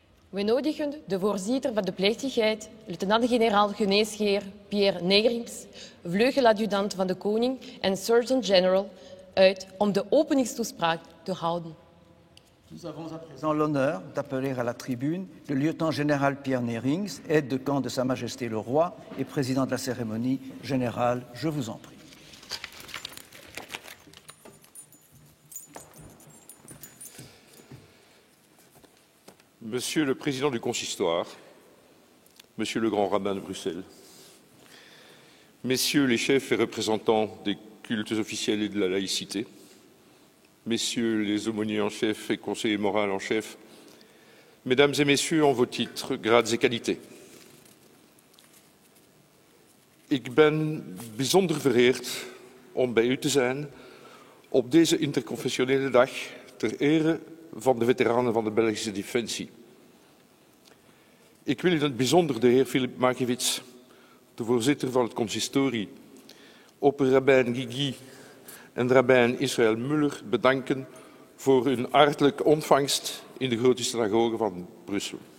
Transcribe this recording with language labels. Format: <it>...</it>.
<nl>We nodigen de voorzitter van de plechtigheid, luitenant-generaal geneesheer Pierre Negerings, vleugeladjudant van de koning en surgeon-general, uit om de openingstoespraak te houden.</nl> <fr>Nous avons à présent l'honneur d'appeler à la tribune le lieutenant-général Pierre Neerings, aide de camp de Sa Majesté le Roi et président de la cérémonie générale. Je vous en prie. Monsieur le Président du Consistoire, Monsieur le Grand Rabbin de Bruxelles, Messieurs les chefs et représentants des cultes officiels et de la laïcité, Messieurs les aumôniers en chef et conseillers moraux en chef, Mesdames et Messieurs en vos titres, grades et qualités.</fr> <nl>Ik ben bijzonder vereerd om bij u te zijn op deze interconfessionele dag ter ere van de veteranen van de Belgische Defensie. Ik wil in het bijzonder de heer Filip Markiewicz, de voorzitter van het consistorie, opperrabbijn Guigui en rabbijn Israël Muller bedanken voor hun hartelijke ontvangst in de grote synagoge van Brussel.</nl>